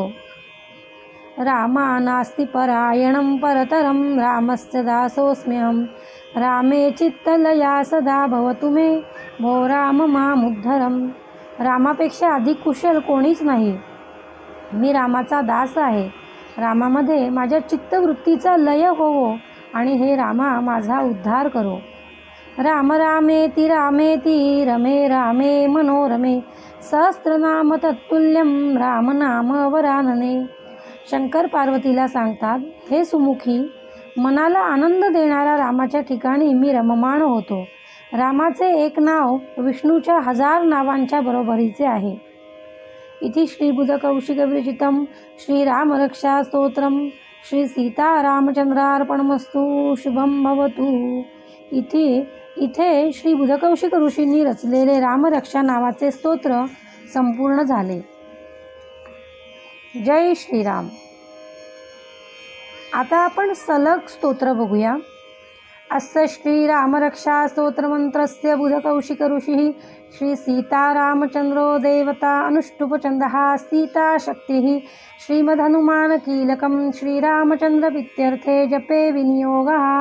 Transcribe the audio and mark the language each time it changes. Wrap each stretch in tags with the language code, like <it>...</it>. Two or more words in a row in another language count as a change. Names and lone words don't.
<sa>रामा नास्ति परायणं परतरं रामस्य दासोऽस्म्यहं रामे चित्तलया सदा भवतु मे भो राम मामुद्धरम्.</sa> <mr>रामापेक्षा अधिक कुशल कोणीच नाही. मी रामाचा दास आहे. रामामध्ये माझ्या चित्तवृत्तीचा लय होवो आणि हे रामा माझा उद्धार करो.</mr> <sa>राम रामेति रामेति रमे रामे मनोरमे सहस्रनाम तत्तुल्यं राम नाम वरानने.</sa> <mr>शंकर पार्वतीला सांगतात, हे सुमुखी, मनाला आनंद देणाऱ्या रामाच्या ठिकाणी मी रममाण होतो. रामाचे एक नाव विष्णूच्या 1000 नावांच्या बरोबरीचे आहे.</mr> <sa>इति श्रीबुधकौशिकविरचितं श्रीरामरक्षा स्तोत्रम श्री सीतारामचंद्रार्पणमस्तु. शुभं भवतु.</sa> <mr>इथे श्री बुधकौशिक ऋषींनी रचलेले रामरक्षा नावाचे स्तोत्र संपूर्ण झाले. जय श्रीराम. आता आपण सलग स्तोत्र बघूया.</mr> <sa>अस्य श्रीरामरक्षा स्तोत्रमंत्रस्य बुधकौशिक ऋषिः श्री सीतारामचंद्रो देवता अनुष्टुपचंदः सीताशक्तिः श्रीमद्हनुमानकीलकं श्रीरामचंद्रप्रीत्यर्थे जपे विनियोगः.</sa>